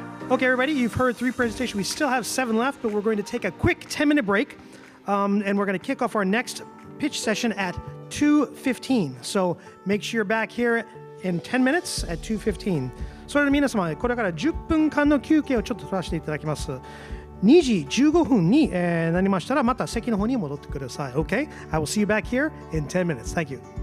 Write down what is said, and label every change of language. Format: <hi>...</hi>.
<en>Okay, everybody, you've heard 3 presentations. We still have 7 left, but we're going to take a quick 10-minute break, and we're going to kick off our next pitch session at 2:15. So make sure you're back here in 10 minutes at 2:15.</en> <ja>それでは皆様、これから10分間の休憩をちょっと取らせていただきます。 2時15分になりましたら、また席の方に戻ってください。</ja> <en>Okay? I will see you back here in 10 minutes. Thank you.</en>